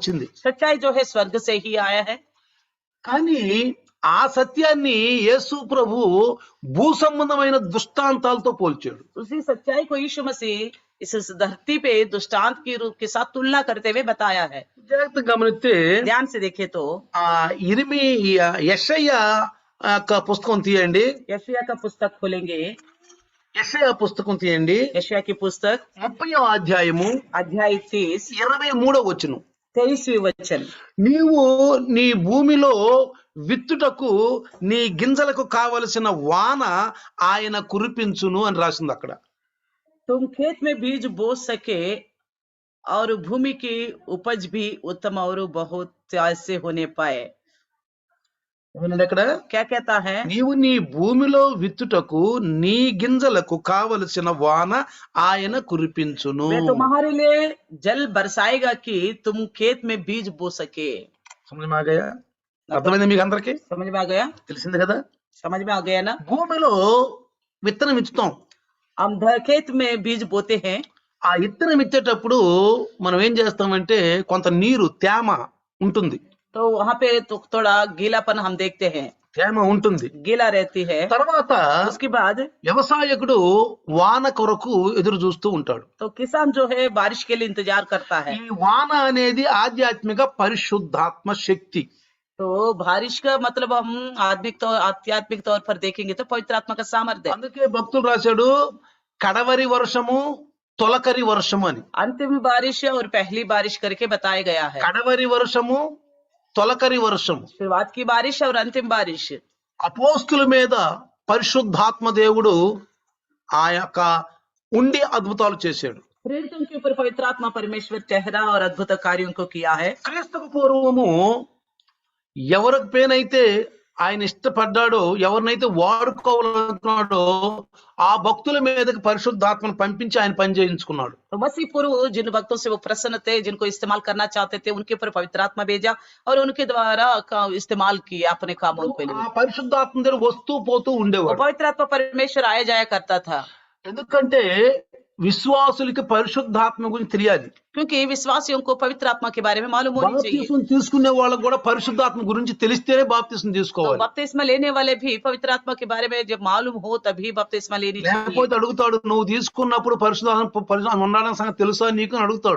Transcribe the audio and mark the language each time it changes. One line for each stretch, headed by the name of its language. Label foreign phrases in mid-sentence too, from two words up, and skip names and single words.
Hindi: सच्चाई जो है स्वर्ग से ही आया है.
Telugu: కానీ ఆ సత్యాన్ని యేసు ప్రభు భూ సంబంధమైన దృష్టాంతాలతో పోల్చాడు.
Hindi: उसी सच्चाई को यीशु मसीह इस धरती पे दृष्टांत के रूप के साथ तुलना करते हुए बताया है।
Telugu: జాగ్రత్తగా గమనిస్తే
Hindi: ध्यान से देखे तो
Telugu: ఆ యెషయా యొక్క పుస్తకం తీయండి.
Hindi: यशायाह का पुस्तक खोलेंगे।
Telugu: యెషయా పుస్తకం తీయండి.
Hindi: यशायाह की पुस्तक
Telugu: 30వ అధ్యాయము
Hindi: अध्याय 30
Telugu: 23వ వచనం.
Hindi: 23वीं वचन।
Telugu: నీవు నీ భూమిలో విత్తుటకు నీ గింజలకు కావలసిన వాన ఆయన కురిపించును అని రాసింది అక్కడ.
Hindi: तुम खेत में बीज बो सके और भूमि की उपज भी उत्तम और बहुत से होने पाए।
Telugu: ఏమన్నాడు అక్కడ?
Hindi: क्या कहता है?
Telugu: నీవు నీ భూమిలో విత్తుటకు నీ గింజలకు కావలసిన వాన ఆయన కురిపించును.
Hindi: मैं तुम्हारे लिए जल बरसाएगा कि तुम खेत में बीज बो सके। సమझ में आ गया?
Telugu: అర్థమైంది మీకు అందరికి?
Hindi: समझ में आ गया?
Telugu: తెలిసింది కదా?
Hindi: समझ में आ गया ना?
Telugu: భూమిలో విత్తనం ఇచ్చుతాం.
Hindi: हम खेत में बीज बोते हैं।
Telugu: ఆ విత్తనం ఇచ్చేటప్పుడు మనం ఏం చేస్తామంటే కొంత నీరు తేమ ఉంటుంది.
Hindi: तो वहाँ पे तो थोड़ा गीलापन हम देखते हैं,
Telugu: తేమ ఉంటుంది.
Hindi: गीला रहती है।
Telugu: తర్వాత
Hindi: उसके बाद
Telugu: వ్యవసాయకుడు వాన కొరకు ఎదురు చూస్తూ ఉంటాడు.
Hindi: तो किसान जो है बारिश के लिए इंतजार करता है।
Telugu: ఈ వాన అనేది ఆధ్యాత్మిక పరిశుద్ధాత్మ శక్తి.
Hindi: तो बारिश का मतलब हम आध्यात्मिक तौर पर देखेंगे तो पवित्र आत्मा का सामर्थ्य।
Telugu: అందుకే భక్తుడు రాశాడు కడవరి వర్షము తొలకరి వర్షము అని.
Hindi: अंतिम बारिश और पहली बारिश करके बताया गया है।
Telugu: కడవరి వర్షము తొలకరి వర్షము.
Hindi: शुरुआत की बारिश और अंतिम बारिश।
Telugu: అపోస్తుల మీద పరిశుద్ధాత్మ దేవుడు ఆ యొక్క ఉండి అద్భుతాలు చేశాడు.
Hindi: प्रेरितों के ऊपर पवित्र आत्मा परमेश्वर ठहरा और अद्भुत कार्यों को किया है।
Telugu: క్రీస్తుకు పూర్వము ఎవరికి పేనైతే ఆయన ఇష్టపడ్డాడో ఎవరినైతే వాడుకోవాలనుకున్నాడో ఆ భక్తుల మీదకి పరిశుద్ధాత్మను పంపించి ఆయన పని చేయించుకున్నాడు.
Hindi: तो मसीह पूर्व जिन भक्तों से वो प्रसन्न थे, जिनको इस्तेमाल करना चाहते थे, उनके ऊपर पवित्र आत्मा भेजा और उनके द्वारा इस्तेमाल किया अपने कामों के लिए।
Telugu: ఆ పరిశుద్ధాత్మ దగ్గర వస్తూ పోతూ
Hindi: वो
Telugu: ఉండేవాడు.
Hindi: पवित्र आत्मा परमेश्वर आया जाया करता था,
Telugu: ఎందుకంటే విశ్వాసులకి పరిశుద్ధాత్మ గురించి తెలియాలి.
Hindi: क्योंकि विश्वासियों को पवित्र आत्मा के बारे में मालूम होनी चाहिए।
Telugu: బాప్తిస్మం తీసుకునే వాళ్ళకు కూడా పరిశుద్ధాత్మ గురించి తెలిస్తేనే బాప్తిస్మం
Hindi: तो
Telugu: తీసుకోవాలి.
Hindi: बपतिस्मा लेने वाले भी पवित्र आत्मा के बारे में जब मालूम हो तभी बपतिस्मा लेनी चाहिए।
Telugu: లేకపోతే అడుగుతాడు నువ్వు తీసుకున్నప్పుడు పరిశుద్ధాత్మ ఉండాలని సంగతి తెలుసా నీకు అని అడుగుతాడు.